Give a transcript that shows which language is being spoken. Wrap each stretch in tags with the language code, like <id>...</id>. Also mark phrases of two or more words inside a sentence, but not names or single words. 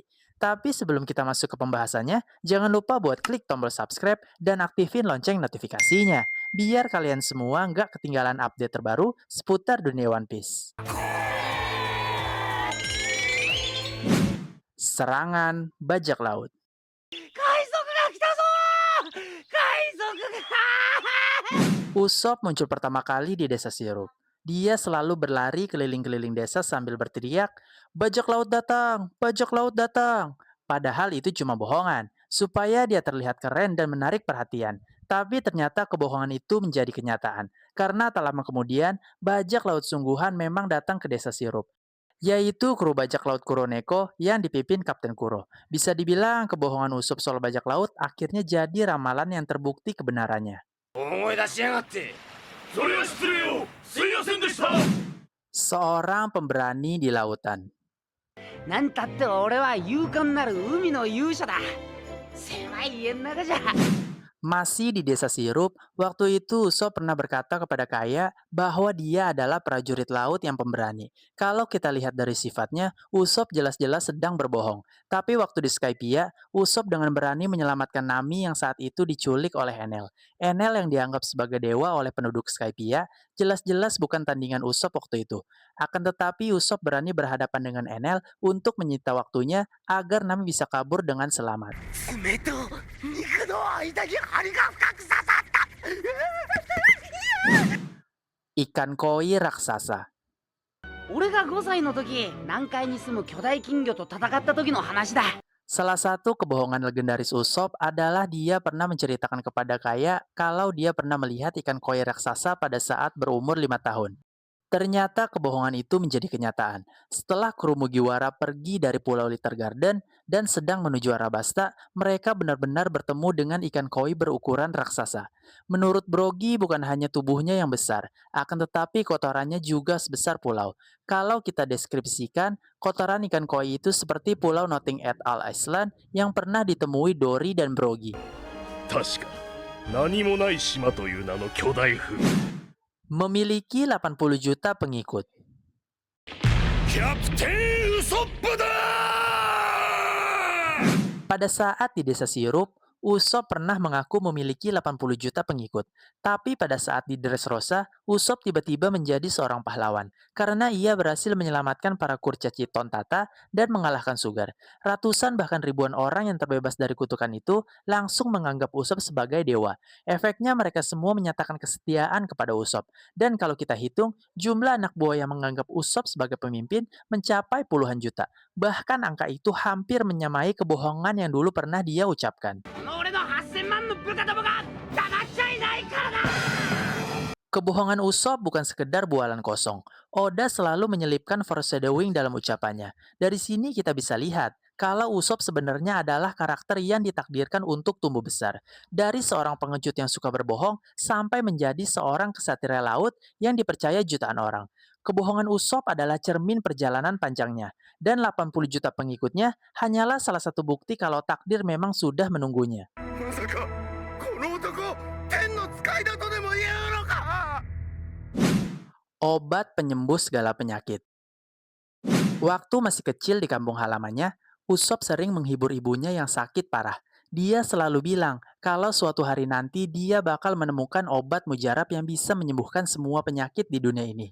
<id>Tapi sebelum kita masuk ke pembahasannya, jangan lupa buat klik tombol subscribe dan aktifin lonceng notifikasinya. Biar kalian semua nggak ketinggalan update terbaru seputar dunia One Piece. Serangan bajak laut.</id> <ja>海賊が来たぞー海賊が</ja> <id>Usop muncul pertama kali di desa Sirup. Dia selalu berlari keliling-keliling desa sambil berteriak, "Bajak laut datang! Bajak laut datang!" Padahal itu cuma bohongan, supaya dia terlihat keren dan menarik perhatian. Tapi ternyata kebohongan itu menjadi kenyataan, karena tak lama kemudian, bajak laut sungguhan memang datang ke desa Sirup, yaitu kru bajak laut Kuroneko yang dipimpin Kapten Kuro. Bisa dibilang kebohongan Usop soal bajak laut akhirnya jadi ramalan yang terbukti kebenarannya.</id> <ja>思い出しやがってそれは失礼をすいませんでした</ja> <id>Seorang pemberani di lautan.</id> <ja>なんたって俺は勇敢なる海の勇者だ狭い家の中じゃ</ja> <id>Masih di desa Sirup, waktu itu Usop pernah berkata kepada Kaya bahwa dia adalah prajurit laut yang pemberani. Kalau kita lihat dari sifatnya, Usop jelas-jelas sedang berbohong. Tapi waktu di Skypiea, Usop dengan berani menyelamatkan Nami yang saat itu diculik oleh Enel. Enel yang dianggap sebagai dewa oleh penduduk Skypiea, jelas-jelas bukan tandingan Usop waktu itu. Akan tetapi Usop berani berhadapan dengan Enel untuk menyita waktunya agar Nami bisa kabur dengan selamat.</id> <ja>爪と肉の間に針が深く刺さった</ja> <id>Ikan koi raksasa.</id> <ja>俺が5歳の時南海に住む巨大金魚と戦った時の話だ</ja> <id>Salah satu kebohongan legendaris Usop adalah dia pernah menceritakan kepada Kaya kalau dia pernah melihat ikan koi raksasa pada saat berumur 5 tahun. Ternyata kebohongan itu menjadi kenyataan. Setelah kru Mugiwara pergi dari Pulau Litter Garden dan sedang menuju Arabasta, mereka benar-benar bertemu dengan ikan koi berukuran raksasa. Menurut Brogy, bukan hanya tubuhnya yang besar, akan tetapi kotorannya juga sebesar pulau. Kalau kita deskripsikan, kotoran ikan koi itu seperti pulau Nothing at All Island yang pernah ditemui Dory dan Brogy.</id> <ja>確か何もない島という名の巨大風</ja> <id>Memiliki 80 juta pengikut.</id> <ja>キャプテンウソップだ</ja> <id>Pada saat di desa Sirup, Usop pernah mengaku memiliki 80 juta pengikut. Tapi pada saat di Dressrosa, Usop tiba-tiba menjadi seorang pahlawan karena ia berhasil menyelamatkan para kurcaci Tontata dan mengalahkan Sugar. Ratusan bahkan ribuan orang yang terbebas dari kutukan itu langsung menganggap Usop sebagai dewa. Efeknya mereka semua menyatakan kesetiaan kepada Usop. Dan kalau kita hitung, jumlah anak buah yang menganggap Usop sebagai pemimpin mencapai puluhan juta. Bahkan angka itu hampir menyamai kebohongan yang dulu pernah dia ucapkan.</id> <ja>俺の8000万の部下どもが黙っちゃいないからな</ja> <id>Kebohongan Usop bukan sekedar bualan kosong. Oda selalu menyelipkan foreshadowing dalam ucapannya. Dari sini kita bisa lihat kalau Usop sebenarnya adalah karakter yang ditakdirkan untuk tumbuh besar. Dari seorang pengecut yang suka berbohong sampai menjadi seorang kesatria laut yang dipercaya jutaan orang. Kebohongan Usop adalah cermin perjalanan panjangnya. Dan 80 juta pengikutnya hanyalah salah satu bukti kalau takdir memang sudah menunggunya.</id> <ja>まさかこの男天の使いだとでも言うのか</ja> <id>Obat penyembuh segala penyakit. Waktu masih kecil di kampung halamannya, Usop sering menghibur ibunya yang sakit parah. Dia selalu bilang kalau suatu hari nanti dia bakal menemukan obat mujarab yang bisa menyembuhkan semua penyakit di dunia ini.</id>